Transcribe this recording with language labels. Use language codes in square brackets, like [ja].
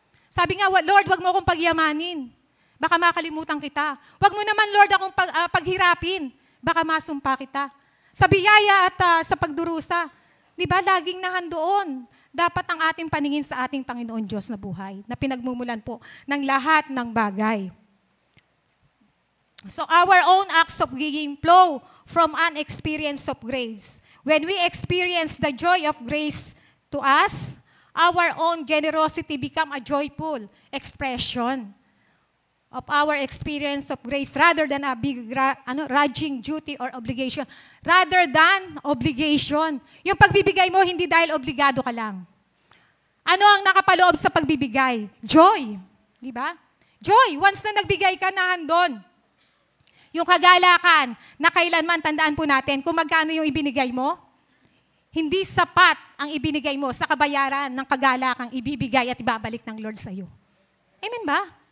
[tl] Sabi nga, Lord, wag mo akong pagyamanin. Baka makalimutan kita. Wag mo naman, Lord, akong paghirapin. Baka masumpa kita. Sa biyaya at sa pagdurusa, di ba, laging nahandoon. Dapat ang ating paningin sa ating Panginoon Diyos na buhay, na pinagmumulan po ng lahat ng bagay. [en] So our own acts of giving flow from an experience of grace. When we experience the joy of grace to us, our own generosity become a joyful expression of our experience of grace rather than a big grudging duty or obligation. Rather than obligation. [tl] Yung pagbibigay mo, hindi dahil obligado ka lang. Ano ang nakapaloob sa pagbibigay? Joy. Di ba? Joy. Once na nagbigay ka, nahandon. Yung kagalakan na kailanman, tandaan po natin, kung magkano yung ibinigay mo, hindi sapat ang ibinigay mo sa kabayaran ng kagalakang ibibigay at ibabalik ng Lord sa iyo. Amen ba?